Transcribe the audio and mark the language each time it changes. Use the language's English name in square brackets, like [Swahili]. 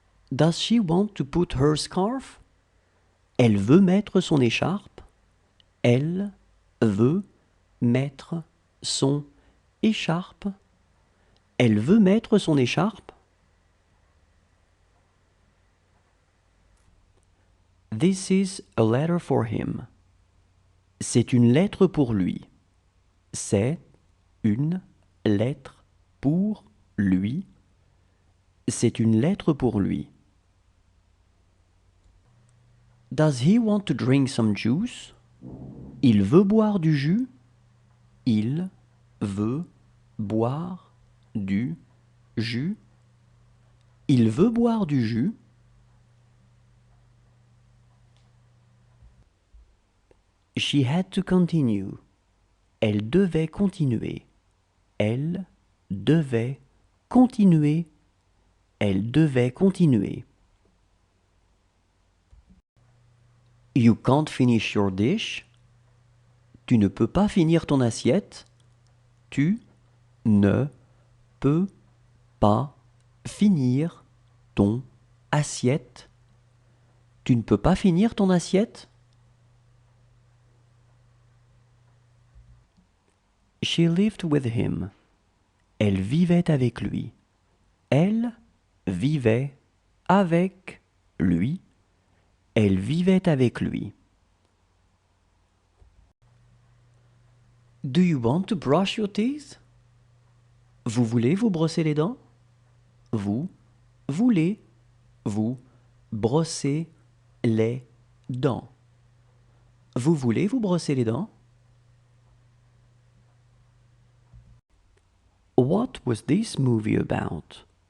[English] Does she want to put her scarf? [French] Elle veut mettre son écharpe. Elle veut mettre son écharpe. Elle veut mettre son écharpe. [English] This is a letter for him. [French] C'est une lettre pour lui. C'est une lettre pour lui. C'est une lettre pour lui. [English] Does he want to drink some juice? [French] Il veut boire du jus. Il veut boire du jus. Il veut boire du jus. [English] She had to continue. [French] Elle devait continuer. Elle devait continuer. Elle devait continuer. [English] You can't finish your dish. [French] Tu ne peux pas finir ton assiette. Tu ne peux pas finir ton assiette. Tu ne peux pas finir ton assiette. [English] She lived with him. [French] Elle vivait avec lui. Elle vivait avec lui. Elle vivait avec lui. [English] Do you want to brush your teeth? [French] Vous voulez vous brosser les dents? Vous voulez vous brosser les dents? Vous voulez vous brosser les dents? [English] What was this movie about?